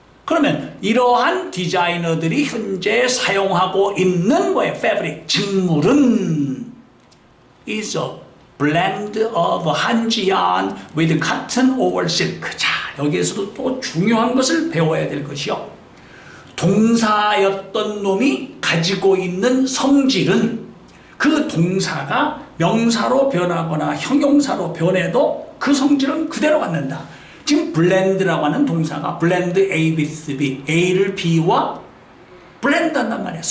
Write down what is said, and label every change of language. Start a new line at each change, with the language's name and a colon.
Korean: 그러면 이러한 디자이너들이 현재 사용하고 있는 뭐예요? 패브릭, 직물은
English: is a blend of 한지 yarn with cotton over silk.
Korean: 자, 여기에서도 또 중요한 것을 배워야 될 것이요. 동사였던 놈이 가지고 있는 성질은 그 동사가 명사로 변하거나 형용사로 변해도 그 성질은 그대로 갖는다. 지금 블렌드라고 하는 동사가 블렌드
English: A with B,
Korean: A를 B와 블렌드 한단 말이야.